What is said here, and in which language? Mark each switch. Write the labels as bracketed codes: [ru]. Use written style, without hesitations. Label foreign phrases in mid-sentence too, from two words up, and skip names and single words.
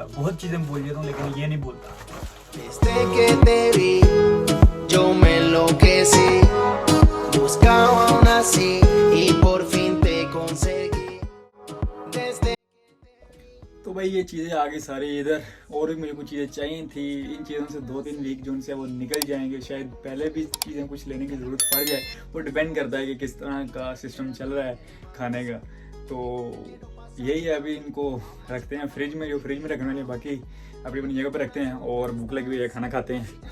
[hi] बहुत चीज़ें भूल जाता हूँ लेकिन ये नहीं भूलता। [es] Desde que te vi, yo me enloquecí, buscaba aún así y por fin te conseguí. Desde [hi] तो भाई ये चीज़ें आ गई सारी इधर, और भी मुझे कुछ चीज़ें चाहिए थी। इन चीज़ों से 2-3 वीक जो उनसे वो निकल जाएंगे, शायद पहले भी चीज़ें कुछ लेने की ज़रूरत पड़ जाए। वो डिपेंड करता है कि किस तरह का सिस्टम चल रहा है खाने का। तो यही है, अभी इनको रखते हैं फ्रिज में, जो फ्रिज में रखने वाले, बाकी अपनी अपनी जगह पर रखते हैं और भूख लगी हुई है, खाना खाते हैं।